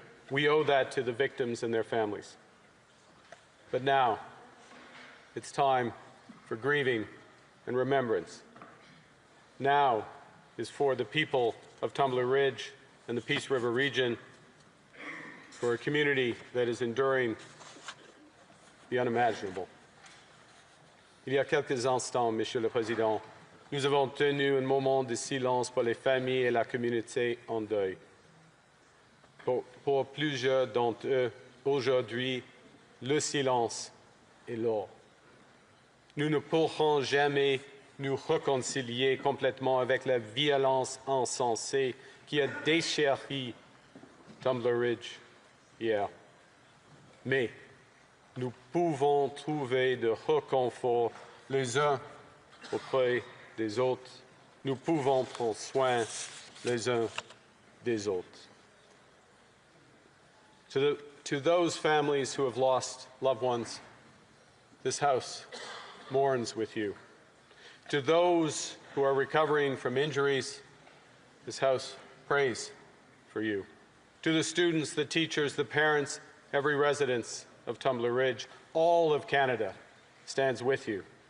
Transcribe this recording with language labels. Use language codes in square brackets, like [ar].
[en] We owe that to the victims and their families. But now, it's time for grieving and remembrance. Now is for the people of Tumbler Ridge and the Peace River region, for a community that is enduring the unimaginable. [fr] Il y a quelques instants, Monsieur le Président, nous avons tenu un moment de silence pour les familles et la communauté en deuil. Pour plusieurs d'entre eux, aujourd'hui, le silence est l'or. Nous ne pourrons jamais nous réconcilier complètement avec la violence insensée qui a déchiré Tumbler Ridge hier. Mais nous pouvons trouver de réconfort les uns auprès des autres. Nous pouvons prendre soin les uns des autres. [en] To those families who have lost loved ones, this House mourns with you. To those who are recovering from injuries, this House prays for you. To the students, the teachers, the parents, every resident of Tumbler Ridge, all of Canada stands with you.